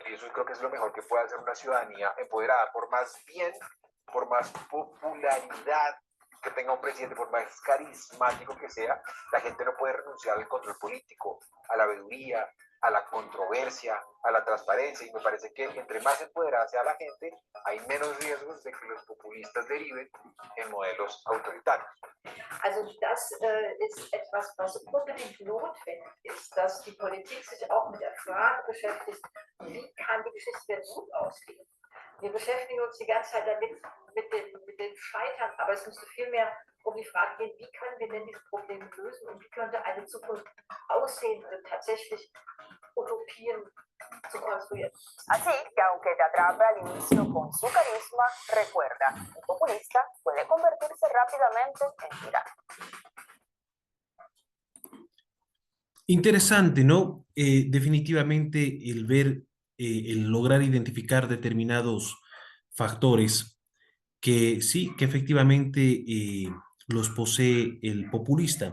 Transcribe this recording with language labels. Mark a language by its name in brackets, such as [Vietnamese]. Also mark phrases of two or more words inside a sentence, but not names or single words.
[Spanish] Y eso creo que es lo mejor que puede hacer una ciudadanía empoderada. Por más bien, por más popularidad que tenga un presidente, por más carismático que sea, la gente no puede renunciar al control político, a la veeduría, a la controversia, a la transparencia, y me parece que entre más empoderada sea la gente, hay menos riesgos de que los populistas deriven en modelos autoritarios. [German] Also das ist etwas, was unbedingt notwendig ist, dass die Politik sich auch mit der Frage beschäftigt, wie kann die Geschichte denn gut ausgehen. Wir beschäftigen uns die ganze Zeit damit, mit dem Scheitern, aber es müsste vielmehr um die Frage gehen, wie können wir denn diese Probleme lösen und wie könnte eine Zukunft aussehen, tatsächlich Utopien zu construir. [Spanish] Así que aunque te atrape al inicio con su carisma, recuerda, un populista puede convertirse rápidamente en tirano. Interesante, ¿no? Definitivamente el ver, el lograr identificar determinados factores que sí, que efectivamente los posee el populista.